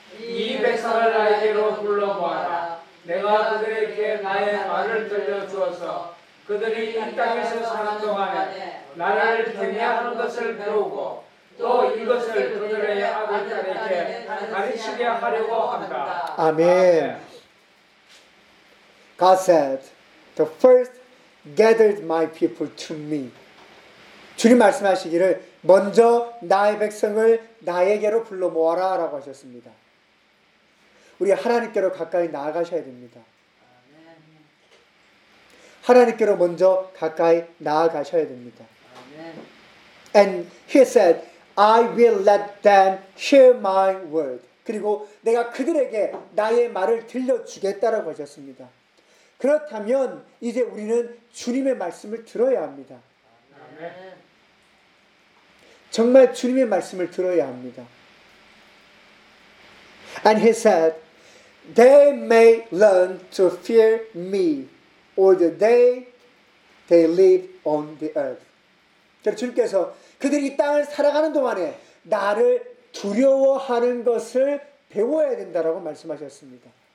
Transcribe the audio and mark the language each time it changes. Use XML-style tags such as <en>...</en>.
<ko>이 백성을 나에게로 불러보아라. 내가 그들에게 나의 말을 들려주어서 그들이 이 땅에서 사는 동안에 나라를 경외하는 것을 배우고 또 이것을 그들의 아들들에게 가르치게 하려고 한다. 아멘.</ko> <en>God said, the first gathered my people to me.</en> <ko>주님 말씀하시기를 먼저 나의 백성을 나에게로 불러모아라 라고 하셨습니다. 우리 하나님께로 가까이 나아가셔야 됩니다. 하나님께로 먼저 가까이 나아가셔야 됩니다.</ko> <en>And he said, I will let them hear my word.</en> <ko>그리고 내가 그들에게 나의 말을 들려주겠다라고 하셨습니다. 그렇다면 이제 우리는 주님의 말씀을 들어야 합니다. 정말 주님의 말씀을 들어야 합니다.</ko> <en>And he said, they may learn to fear me all the day they live on the earth.</en> <ko>그래서 주님께서 그들이 이 땅을 살아가는 동안에 나를 두려워하는 것을 배워야 된다라고 말씀하셨습니다.</ko>